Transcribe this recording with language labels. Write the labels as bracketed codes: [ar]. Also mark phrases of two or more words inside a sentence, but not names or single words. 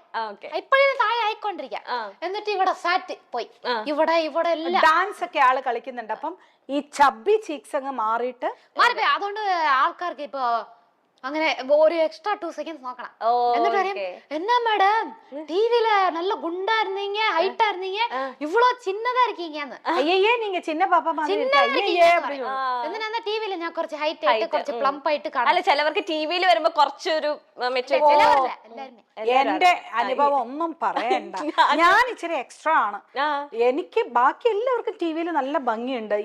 [ml] ഇപ്പോഴും താഴെ ആയിക്കൊണ്ടിരിക്കാം. എന്നിട്ട് ഇവിടെ സാറ്റ് പോയി, ഇവിടെ എല്ലാം ഡാൻസ് ഒക്കെ ആള് കളിക്കുന്നുണ്ട്. അപ്പം ഈ ചബ്ബി ചീക്സ് അങ്ങ് മാറിയിട്ട് മാറിപ്പോയി. അതുകൊണ്ട് ആൾക്കാർക്ക് ഇപ്പൊ അങ്ങനെ ഒരു എക്സ്ട്രാ 2 സെക്കൻഡ് നോക്കണം. എന്നിട്ട് പറയും, എന്നാ മേഡം [ta] டிவில நல்ல குண்டா இருந்தீங்க, ஹைட்டா இருந்தீங்க, இவ்ளோ சின்னதா இருக்கீங்கன்னு. അയ്യേ നീங்க சின்ன பாப்பா மாதிரி [ml] എന്തിനാ டிவில ഞാൻ കുറച്ച് ഹൈറ്റ് ആയിട്ട് കുറച്ച് പ്ലംപ് ആയിട്ട് കാണാം. അല്ല, ചിലവർക്ക് ടിവിയിൽ വരുമ്പോ കുറച്ചൊരു എന്റെ അനുഭവം ഒന്നും പറയണ്ട. ഞാൻ ഇച്ചിരി എക്സ്ട്രാ ആണ്. എനിക്ക് ബാക്കി എല്ലാവർക്കും ടിവിയിൽ നല്ല ഭംഗിയുണ്ട്.